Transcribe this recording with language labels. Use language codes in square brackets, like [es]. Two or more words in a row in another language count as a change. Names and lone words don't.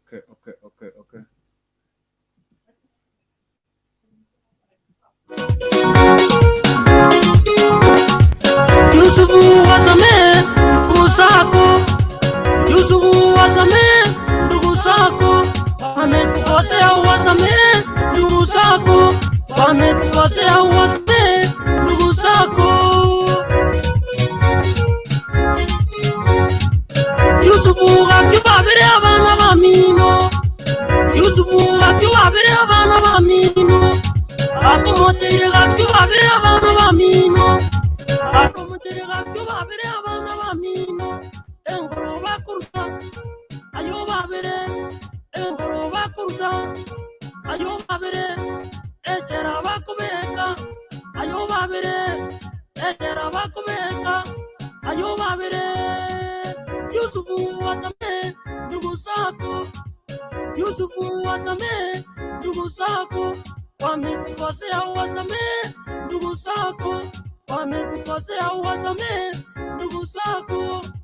[sw] Yusufu wasame ndugu zako, Yusufu wasame ndugu zako, wamekukosea wasame ndugu zako, wamekukosea wasame ndugu zako. [guz] Yusufu akiwabire abana bamino, Yusufu akiwabire abana bamino, akomotere akiwabire abana bamino, akomotere akiwabire abana bamino, engoro bakurta ayo babire, engoro bakurta ayo babire, echera bakubeka ayo babire, echera bakubeka ayo babire. [sw] Yusufu wasame ndugu zako, Yusufu wasame ndugu zako, wamekukosea wasame ndugu zako, wamekukosea wasame ndugu zako.